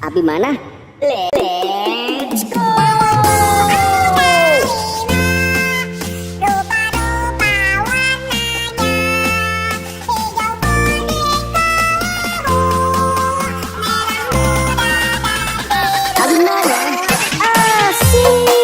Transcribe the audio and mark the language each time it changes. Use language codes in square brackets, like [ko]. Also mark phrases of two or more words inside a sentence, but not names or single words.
[id] mana? [en] Let's go. [id] Lagu mana? Asik.